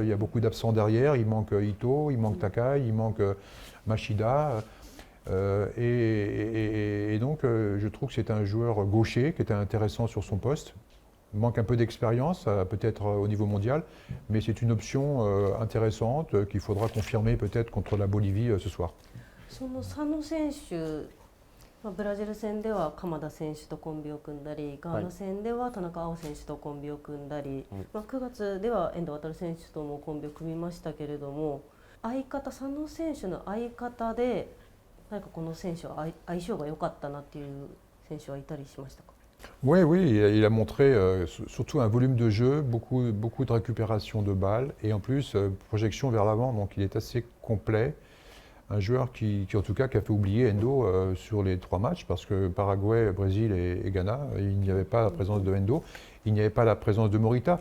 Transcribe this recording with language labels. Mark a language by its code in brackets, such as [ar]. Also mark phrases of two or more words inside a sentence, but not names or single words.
[fr] Il y a beaucoup d'absents derrière. Il manque Ito, il manque Takai, il manque Machida. Et donc je trouve que c'est un joueur gaucher qui était intéressant sur son poste. Il manque un peu d'expérience, peut-être au niveau mondial, mais c'est une option intéressante qu'il faudra confirmer peut-être contre la Bolivie ce soir. [ja] その佐野選手、ブラジル戦では鎌田選手とコンビを組んだり、ガーナ戦では田中碧選手とコンビを組んだり、9月では遠藤航選手ともコンビを組みましたけれども、佐野選手の相方で何かこの選手は相性が良かったなっていう選手はいたりしましたか？ [fr] Oui, il a montré surtout un volume de jeu, beaucoup de récupération de balles et en plus projection vers l'avant, donc il est assez complet. Un joueur qui en tout cas qui a fait oublier Endo sur les 3 matchs parce que Paraguay, Brésil et Ghana, il n'y avait pas la présence de Endo, il n'y avait pas la présence de Morita.